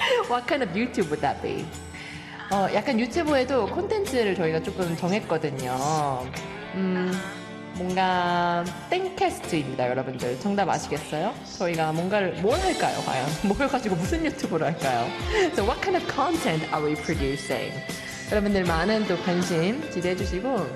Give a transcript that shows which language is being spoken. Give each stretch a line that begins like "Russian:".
English: What kind of YouTube would that be?
Korean: 약간 유튜브에도 콘텐츠를 저희가 조금 정했거든요. 뭔가 땡캐스트입니다, 여러분들. 정답 아시겠어요? 저희가 뭔가를 뭘 할까요, 과연? 뭘 가지고 무슨 유튜브를 할까요?
English: So what kind of content are we producing?
Korean: 여러분들 많은 또 관심 기대해 주시고.